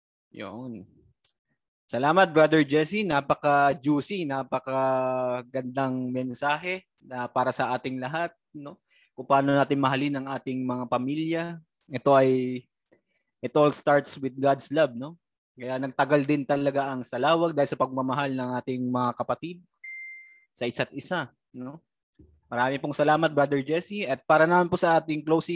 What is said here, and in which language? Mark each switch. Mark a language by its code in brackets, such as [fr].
[tl] Yun. Salamat, Brother Jesse. Napaka-juicy, napaka-gandang mensahe na para sa ating lahat, no? Kung paano natin mahalin ang ating mga pamilya. [en] It all starts with God's love, no? [tl] Kaya nagtagal din talaga ang salawag dahil sa pagmamahal ng ating mga kapatid sa isa't isa, no? Marami pong salamat, Brother Jesse. At para naman po sa ating closing